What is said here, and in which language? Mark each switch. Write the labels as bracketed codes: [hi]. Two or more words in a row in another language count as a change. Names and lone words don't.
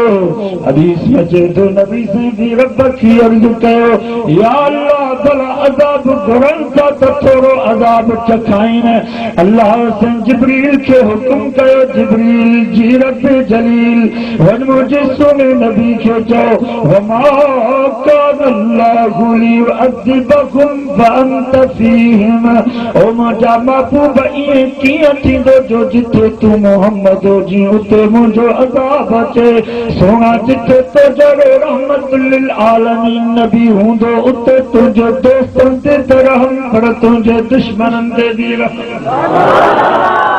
[sd] हदीस में अचे थो नबी साईं बि रब खे अर्ज़ु कयो [ar] يا الله [sd] भला अज़ाब घुरनि था त थोरो अज़ाब चखाइनि। अल्लाह साईं जिब्रील खे हुकुम कयो जिब्रील जी रब जलील वञ मुंहिंजे सोने नबी खे चओ [ar] وما كان الله ليعذبهم وأنت فيهم. [sd] ओ मुंहिंजा महबूब ईअं कीअं थींदो जो जिथे तूं मोहम्मद हुजी उते मुंहिंजो अज़ाब अचे। सोना जिथे तुंहिंजो [ar] رحمة للعالمين [sd] नबी हूंदो उते तुंहिंजे दोस्तनि ते त रहम, पर तुंहिंजे दुश्मननि ते बि रहम।